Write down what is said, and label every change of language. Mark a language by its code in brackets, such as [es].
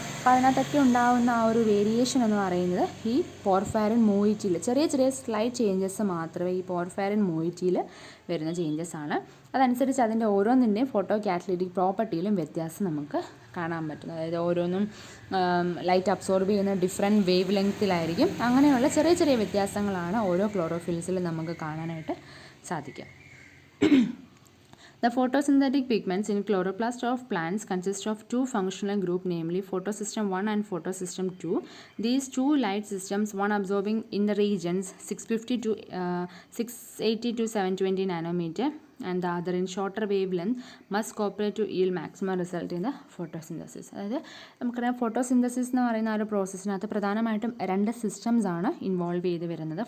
[ml] അപ്പോൾ അതിനകത്തൊക്കെ ഉണ്ടാകുന്ന ആ ഒരു വേരിയേഷൻ എന്ന് പറയുന്നത് ഈ പോർഫൈറിൻ മോയിറ്റിയിൽ ചെറിയ ചെറിയ സ്ലൈറ്റ് ചേഞ്ചസ് മാത്രമേ ഈ പോർഫൈറിൻ മോയിറ്റിയിൽ വരുന്ന ചേഞ്ചസ് ആണ്. അതനുസരിച്ച് അതിൻ്റെ ഓരോന്നിൻ്റെയും ഫോട്ടോ കാറ്റലിറ്റിക് പ്രോപ്പർട്ടിയിലും വ്യത്യാസം നമുക്ക് കാണാൻ പറ്റും. അതായത് ഓരോന്നും ലൈറ്റ് അബ്സോർബ് ചെയ്യുന്ന ഡിഫറെൻറ്റ് വേവ് ലെങ്ത്തിലായിരിക്കും. അങ്ങനെയുള്ള ചെറിയ ചെറിയ വ്യത്യാസങ്ങളാണ് ഓരോ ക്ലോറോഫിൽസിലും നമുക്ക് കാണാനായിട്ട് സാധിക്കുക. [en] The photosynthetic pigments in chloroplast of plants consist of two functional groups, namely photosystem 1 and photosystem 2. These two light systems, one absorbing in the regions 650 to 680 to 720 nanometer and the other in shorter wavelength, must cooperate to yield maximum result in the photosynthesis. [ml] അതായത് നമുക്കറിയാം photosynthesis എന്ന് പറയുന്ന ആ ഒരു പ്രോസസ്സിനകത്ത് പ്രധാനമായിട്ടും രണ്ട് systems ആണ് involve ചെയ്ത് വരുന്നത്.